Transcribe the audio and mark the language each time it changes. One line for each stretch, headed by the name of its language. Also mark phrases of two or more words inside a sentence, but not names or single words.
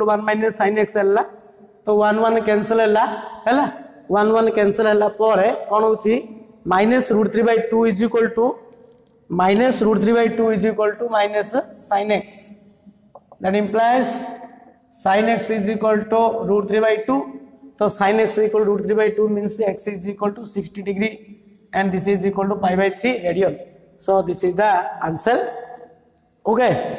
English: 1 minus sin x
Odia: ହେଲା ତ 1 1 କ୍ୟାନ୍ସେଲ ହେଲା 1 1 କ୍ୟାନ୍ସେଲ ହେଲା ପରେ କଣ ହଉଛି
English: minus root 3 by 2 is equal to minus root 3 by 2 is equal to minus sin x that implies sin x is equal to root 3 by 2 तो sin x is equal to root 3 by 2 means x is equal to 60 degree and this is equal to pi by 3 radian so this is the answer okay